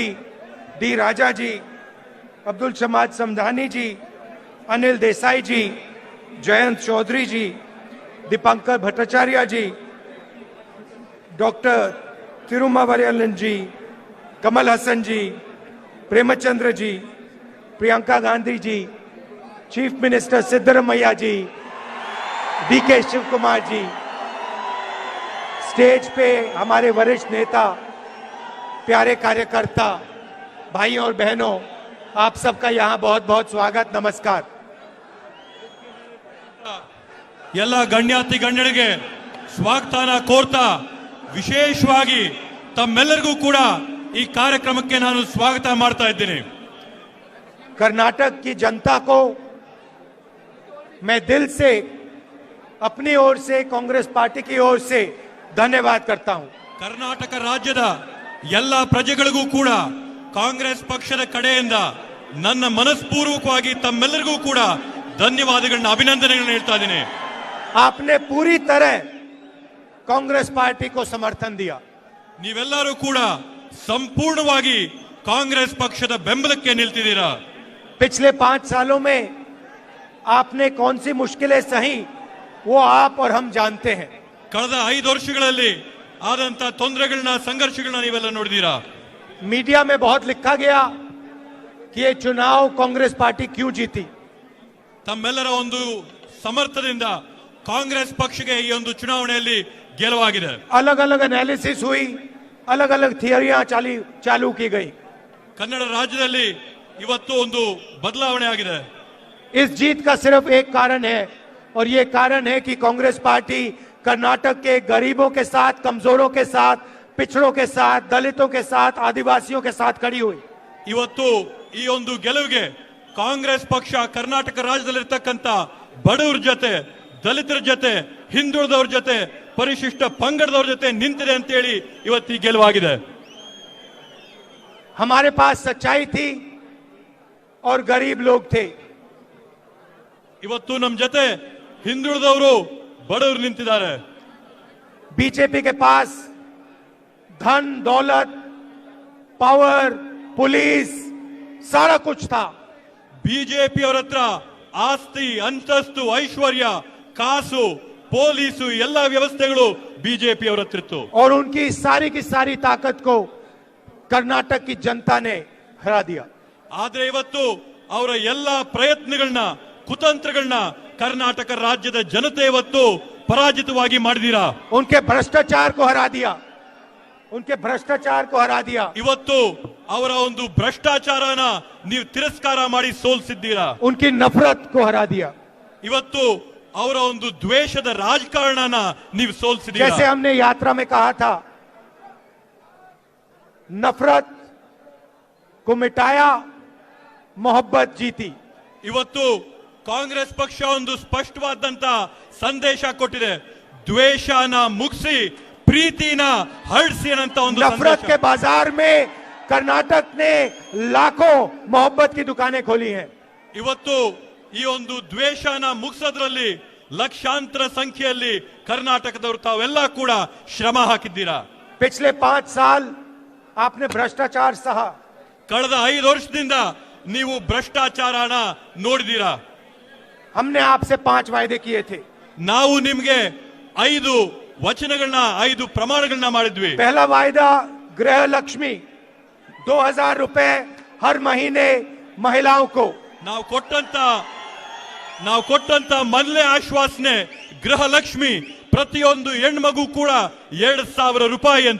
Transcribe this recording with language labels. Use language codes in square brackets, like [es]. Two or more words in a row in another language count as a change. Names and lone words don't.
[hi] डी राजा जी, अब्दुल समाद समधानी जी, अनिल देसाई जी, जयंत चौधरी जी, दीपंकर भट्टाचार्य जी, डॉक्टर तिरुमावलियन जी, कमल हसन जी, प्रेमचंद्र जी, प्रियंका गांधी जी, [en] chief minister [hi] सिद्धरमैया जी, डीके शिव कुमार जी, स्टेज पे हमारे वरिष्ठ नेता, प्यारे कार्यकर्ता, भाइयों और बहनों, आप सबका यहाँ बहुत बहुत स्वागत, नमस्कार। [kn] ಎಲ್ಲ ಗಣ್ಯಾತಿ ಗಣ್ಯರಿಗೆ ಸ್ವಾಗತನ ಕೋರ್ತಾ ವಿಶೇಷವಾಗಿ ತಮ್ಮೆಲ್ಲರಿಗೂ ಕೂಡ ಈ ಕಾರ್ಯಕ್ರಮಕ್ಕೆ ನಾನು ಸ್ವಾಗತ ಮಾಡ್ತಾ ಇದ್ದೇನೆ. [hi] कर्नाटक की जनता को मैं दिल से अपनी ओर से कांग्रेस पार्टी की ओर से धन्यवाद करता हूं। [kn] ಕರ್ನಾಟಕ ರಾಜ್ಯದ ಎಲ್ಲ ಪ್ರಜೆಗಳಿಗೂ ಕೂಡ ಕಾಂಗ್ರೆಸ್ ಪಕ್ಷದ ಕಡೆಯಿಂದ ನನ್ನ ಮನಸ್ಪೂರ್ವಕವಾಗಿ ತಮ್ಮೆಲ್ಲರಿಗೂ ಕೂಡ ಧನ್ಯವಾದಗಳನ್ನ ಅಭಿನಂದನೆಗಳನ್ನ ಹೇಳ್ತಾ ಇದ್ದೀನಿ. [hi] आपने पूरी तरह कांग्रेस पार्टी को समर्थन दिया. [kn] ನೀವೆಲ್ಲರೂ ಕೂಡ ಸಂಪೂರ್ಣವಾಗಿ ಕಾಂಗ್ರೆಸ್ ಪಕ್ಷದ ಬೆಂಬಲಕ್ಕೆ ನಿಲ್ತಿದ್ದೀರಾ. [hi] पिछले 5 सालों में आपने कौन सी मुश्किलें सही वो आप और हम जानते हैं. [kn] ಕಳೆದ 5 ವರ್ಷಗಳಲ್ಲಿ ಆದಂತ ತೊಂದರೆಗಳನ್ನ ಸಂಘರ್ಷಗಳನ್ನ ನೀವೆಲ್ಲ ನೋಡಿದೀರಾ. [hi] मीडिया में बहुत लिखा गया कि ये चुनाव कांग्रेस पार्टी क्यों जीती. [kn] ತಮ್ಮೆಲ್ಲರ ಒಂದು ಸಮರ್ಥದಿಂದ ಕಾಂಗ್ರೆಸ್ ಪಕ್ಷಕ್ಕೆ ಈ ಒಂದು ಚುನಾವಣೆಯಲ್ಲಿ ಗೆಲುವಾಗಿದೆ. [hi] अलग अलग एनालिसिस हुई, अलग अलग थियरियां चालू की गई. [kn] ಕನ್ನಡ ರಾಜ್ಯದಲ್ಲಿ ಇವತ್ತು ಒಂದು ಬದಲಾವಣೆ ಆಗಿದೆ. [hi] इस जीत का सिर्फ एक कारण है और ये कारण है कि कांग्रेस पार्टी कर्नाटक के गरीबों के साथ, कमजोरों के साथ, पिछड़ों के साथ, दलितों के साथ, आदिवासियों के साथ खड़ी हुई. [kn] ಇವತ್ತು ಈ ಒಂದು ಗೆಲುವಿಗೆ ಕಾಂಗ್ರೆಸ್ ಪಕ್ಷ ಕರ್ನಾಟಕ ರಾಜ್ಯದಲ್ಲಿರ್ತಕ್ಕಂಥ ಬಡವರ ಜೊತೆ, ದಲಿತರ ಜೊತೆ, ಹಿಂದುಳಿದವ್ರ ಜೊತೆ, ಪರಿಶಿಷ್ಟ ಪಂಗಡದವ್ರ ಜೊತೆ ನಿಂತಿದೆ ಅಂತ ಹೇಳಿ ಇವತ್ತು ಈ ಗೆಲುವಾಗಿದೆ. [hi] हमारे पास सच्चाई थी और गरीब लोग थे. [kn] ಇವತ್ತು ನಮ್ಮ ಜೊತೆ ಹಿಂದುಳಿದವರು, ಬಡವರು ನಿಂತಿದ್ದಾರೆ. [hi] बीजेपी के पास धन, दौलत, [en] power, police [hi] सारा कुछ था. [kn] ಬಿಜೆಪಿ ಅವರ ಹತ್ರ ಆಸ್ತಿ, ಅಂತಸ್ತು, ಐಶ್ವರ್ಯ, ಕಾಸು, ಪೊಲೀಸು ಎಲ್ಲ ವ್ಯವಸ್ಥೆಗಳು ಬಿಜೆಪಿ ಅವರ ಹತ್ರ ಇತ್ತು. [hi] और उनकी सारी की सारी ताकत को कर्नाटक की जनता ने हरा दिया. [kn] ಆದ್ರೆ ಇವತ್ತು ಅವರ ಎಲ್ಲ ಪ್ರಯತ್ನಗಳನ್ನ, ಕುತಂತ್ರಗಳನ್ನ ಕರ್ನಾಟಕ ರಾಜ್ಯದ ಜನತೆ ಇವತ್ತು ಪರಾಜಿತವಾಗಿ ಮಾಡಿದೀರಾ. [hi] उनके भ्रष्टाचार को हरा दिया. उनके भ्रष्टाचार को हरा दिया. [kn] ಇವತ್ತು ಅವರ ಒಂದು ಭ್ರಷ್ಟಾಚಾರನ ನೀವು ತಿರಸ್ಕಾರ ಮಾಡಿ ಸೋಲಿಸಿದ್ದೀರಾ. [hi] उनकी नफरत को हरा दिया. [kn] ಇವತ್ತು ಅವರ ಒಂದು ದ್ವೇಷದ ರಾಜಕಾರಣನ ನೀವು ಸೋಲಿಸಿದ್ದೀರಾ. [hi] जैसे हमने यात्रा में कहा था, नफरत को मिटाया, मोहब्बत जीती. [kn] ಇವತ್ತು ಕಾಂಗ್ರೆಸ್ ಪಕ್ಷ ಒಂದು ಸ್ಪಷ್ಟವಾದಂತ ಸಂದೇಶ ಕೊಟ್ಟಿದೆ. ದ್ವೇಷನ ಮುಗಿಸಿ ಪ್ರೀತಿನ ಹರಡಿಸಿ ಅಂತ ಒಂದು [hi] नफरत के बाजार में कर्नाटक ने लाखों मोहब्बत की दुकानें खोली हैं. [kn] ಇವತ್ತು ಈ ಒಂದು ದ್ವೇಷನ ಮುಗಿಸೋದ್ರಲ್ಲಿ ಲಕ್ಷಾಂತರ ಸಂಖ್ಯೆಯಲ್ಲಿ ಕರ್ನಾಟಕದವರು ತಾವೆಲ್ಲ ಕೂಡ ಶ್ರಮ ಹಾಕಿದ್ದೀರಾ. [hi] पिछले 5 साल आपने भ्रष्टाचार सहा. [kn] ಕಳೆದ 5 ವರ್ಷದಿಂದ ನೀವು ಭ್ರಷ್ಟಾಚಾರನ ನೋಡಿದೀರಾ. [hi] हमने आपसे 5 वायदे किए थे. [kn] ನಾವು ನಿಮ್ಗೆ 5 ವಚನಗಳನ್ನ, 5 ಪ್ರಮಾಣಗಳನ್ನ ಮಾಡಿದ್ವಿ. [hi] पहला वायदा गृह लक्ष्मी 2000 रुपए हर महीने महिलाओं को. [kn] ನಾವು ಕೊಟ್ಟಂತ ಮೊದಲನೇ ಆಶ್ವಾಸನೆ ಗೃಹಲಕ್ಷ್ಮಿ, ಪ್ರತಿಯೊಂದು ಹೆಣ್ಮಗು ಕೂಡ 2000 ರೂಪಾಯಿ ಅಂತ.